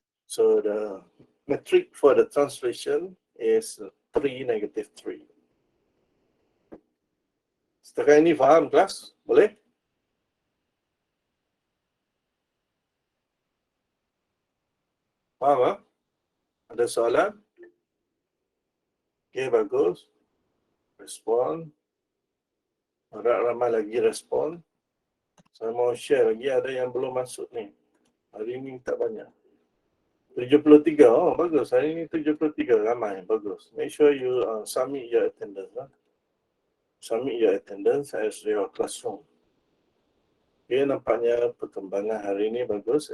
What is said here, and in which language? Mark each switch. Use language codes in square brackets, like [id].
[en] So the metric for the translation is 3, negative 3. [ms] Setakat ini faham kelas? Boleh? Faham? Ada soalan? Okay, bagus. Respon. Harap ramai lagi respon. Saya mau share lagi, ada yang belum masuk ni. Hari ini tak banyak. 73, oh bagus. Hari ini 73, ramai. Bagus. [en] Make sure you submit your attendance. Submit your attendance as your classroom. [ms] Okay, nampaknya perkembangan hari ini bagus.